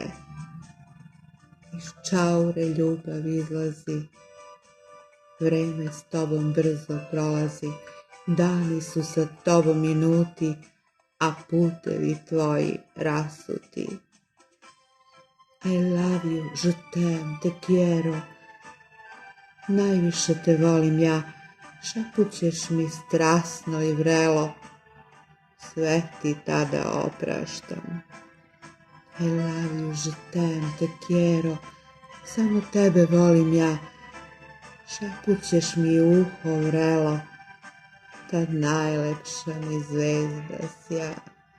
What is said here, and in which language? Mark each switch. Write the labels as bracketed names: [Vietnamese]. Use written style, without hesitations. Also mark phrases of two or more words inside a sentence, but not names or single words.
[Serbian] Iz čaure ljubav izlazi, vreme s tobom brzo prolazi, dani su sa tobom minuti, a putevi tvoji rasuti. [English] I love you, [French] je t'aime, [Spanish] te quiero, [Serbian] najviše te volim ja, šapućeš mi strasno i vrelo, sve ti tada opraštam. [English] I love you, [French] je t'aime, [Spanish] te quiero, [Serbian] samo tebe volim ja, šapućeš mi uho vrelo, tad najlepša mi zvezda sja.